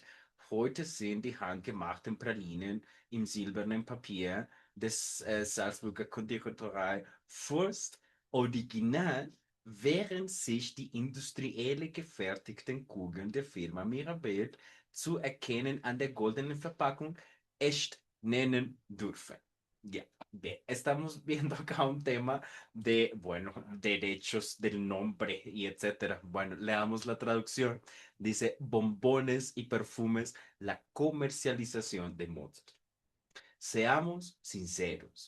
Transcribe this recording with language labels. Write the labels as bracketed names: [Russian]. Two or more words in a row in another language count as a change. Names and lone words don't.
[German] Heute sind die handgemachten Pralinen im silbernen Papier des Salzburger Konditorei Fürst original, während sich die industriell gefertigten Kugeln der Firma Mirabell zu erkennen an der goldenen Verpackung echt nennen dürfen. [Spanish] Ya, bien, estamos viendo acá un tema de, bueno, derechos del nombre y etcétera. Bueno, leamos la traducción. Dice bombones y perfumes, la comercialización de Mozart. Seamos sinceros.